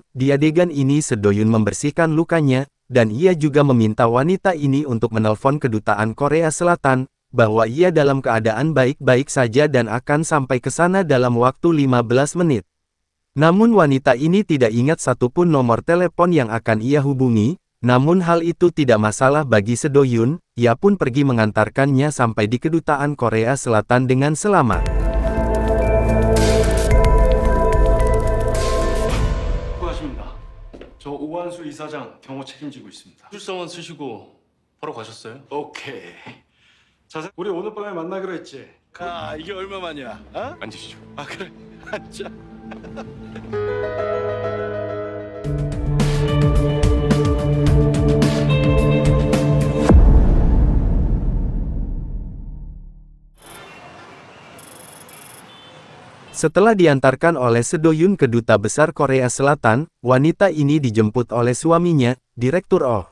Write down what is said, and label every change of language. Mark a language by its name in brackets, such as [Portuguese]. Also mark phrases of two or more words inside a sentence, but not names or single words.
[Indonesian] Di adegan ini Sedoyun membersihkan lukanya, dan ia juga meminta wanita ini untuk menelpon kedutaan Korea Selatan, bahwa ia dalam keadaan baik-baik saja dan akan sampai ke sana dalam waktu 15 menit. Namun wanita ini tidak ingat satupun nomor telepon yang akan ia hubungi, namun hal itu tidak masalah bagi Sedoyun, ia pun pergi mengantarkannya sampai di kedutaan Korea Selatan dengan selamat. [Korean] 수고하십니다. 저 오한수 이사장 경호 책임지고 있습니다. 출사원 쓰시고 바로 가셨어요? 오케이. 자, 우리 오늘 밤에 만나기로 했지. 아, 이게 얼마만이야? 어? 앉으시죠. 아, 그래. 앉자. [Indonesian] Setelah diantarkan oleh Sedoyun ke Duta Besar Korea Selatan, wanita ini dijemput oleh suaminya, Direktur Oh.